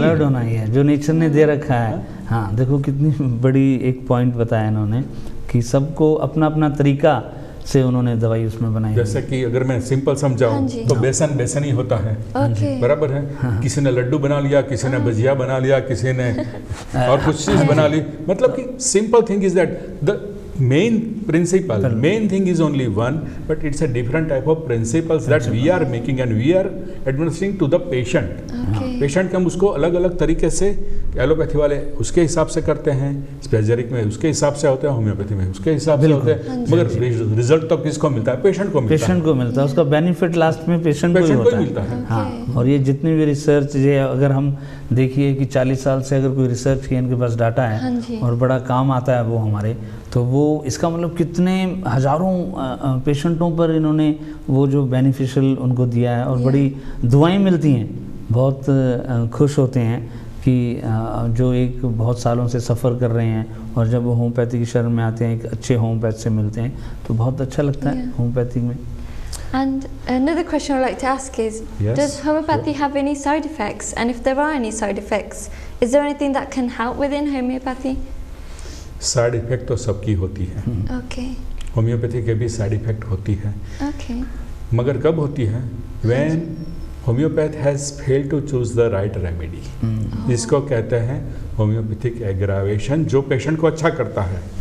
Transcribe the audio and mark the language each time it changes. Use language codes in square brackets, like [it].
[hi] Belladonna ही है जो nature ने दे रखा है। हाँ देखो कितनी बड़ी एक पॉइंट बताया इन्होंने कि सबको अपना अपना तरीका से उन्होंने दवाई उसमें बनाई। जैसे कि अगर मैं सिंपल हाँ समझाऊं जी। तो बेसन बेसन ही होता है, [en] Okay. [hi] बराबर है। किसी ने लड्डू बना लिया, किसी ने भजिया बना लिया, किसी ने और कुछ चीज बना ली। मतलब कि [en] Simple thing is that the main principle, main thing is only one, but it's a different type of principles that we are making and we are administering to the patient. Okay. [hi] Patient के हम उसको अलग अलग तरीके से, allopathy वाले उसके हिसाब से करते हैं, स्पेजरिक में उसके हिसाब से होते हैं, होम्योपैथी में उसके हिसाब से होते हैं, मगर रिजल्ट तो किसको मिलता है? पेशेंट को मिलता है। पेशेंट को मिलता है, उसका बेनिफिट लास्ट में पेशेंट को ही पेशेंट को होता ही है। मिलता है। हाँ, और ये जितनी भी रिसर्च ये अगर हम देखिए कि 40 साल से अगर कोई रिसर्च की इनके पास डाटा हाँ है जी। और बड़ा काम आता है वो हमारे, तो वो इसका मतलब कितने हजारों पेशेंटों पर इन्होंने वो जो बेनिफिशियल उनको दिया है और बड़ी दुआएं मिलती हैं, बहुत खुश होते हैं कि जो एक बहुत सालों से सफ़र कर रहे हैं और जब वो होम्योपैथी की शरण में आते हैं, एक अच्छे होम्योपैथ से मिलते हैं, तो बहुत अच्छा लगता है होम्योपैथी में। [en] And another question I'd like to ask is, Yes, does homeopathy have any side effects? And if there are any side effects, is there anything that can help within homeopathy? [hi] Side effect तो सबकी होती है, [en] Okay, [hi] homeopathy के भी side effect होती है, [en] okay, [hi] मगर कब होती है? [en] when homeopath has fail to choose the right remedy, [hi] जिसको कहते हैं होम्योपैथिक एग्रावेशन, जो पेशेंट को अच्छा करता है,